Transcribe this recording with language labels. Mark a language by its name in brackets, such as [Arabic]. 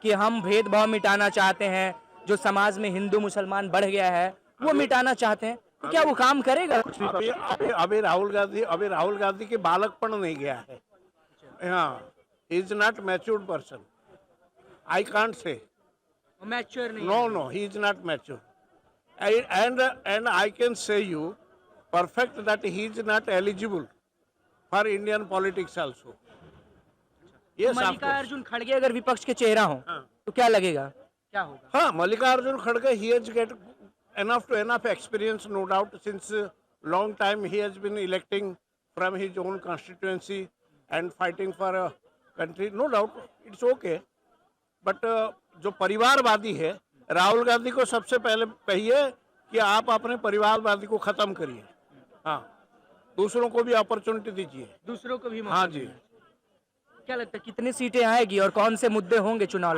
[Hindi] कि हम भेदभाव मिटाना चाहते हैं, जो समाज में हिंदू मुसलमान बढ़ गया है वो मिटाना चाहते हैं, तो क्या वो काम करेगा कुछ भी? अभी राहुल गांधी के बालकपन नहीं गया है। [English] हाँ, is not matured person, I can't say. [Hindi] Mature नहीं [English] No, no, he is not mature. And I can say you perfect that he is not eligible for Indian politics also. Yes, of course. [Hindi] Mallikarjun खड़गे अगर विपक्ष के चेहरा हो हाँ। तो क्या लगेगा, क्या होगा? [English] हाँ, Mallikarjun Kharge, he has get enough experience, no doubt. Since long time he has been electing from his own constituency and fighting for a country. No doubt, it's okay. [Hindi] But जो परिवारवादी है, राहुल गांधी को सबसे पहले कहिए कि आप अपने परिवारवादी को खत्म करिए। हाँ, दूसरों को भी अपॉर्चुनिटी दीजिए। दूसरों को भी मौका हाँ जी। देना। क्या लगता है कितनी सीटें आएगी और कौन से मुद्दे होंगे चुनाव